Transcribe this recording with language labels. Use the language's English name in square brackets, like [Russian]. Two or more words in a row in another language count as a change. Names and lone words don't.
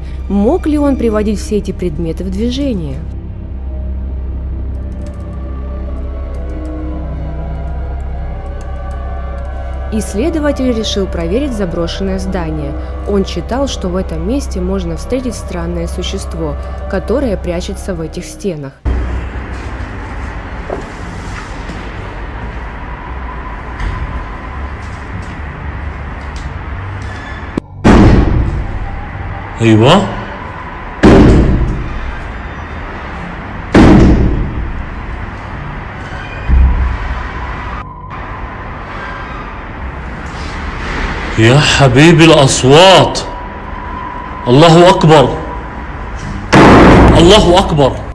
[Russian] Мог ли он приводить все эти предметы в движение? Исследователь решил проверить заброшенное здание. Он считал, что в этом месте можно встретить странное существо, которое прячется в этих стенах. [Arabic] أيوة يا حبيبي الأصوات الله أكبر الله أكبر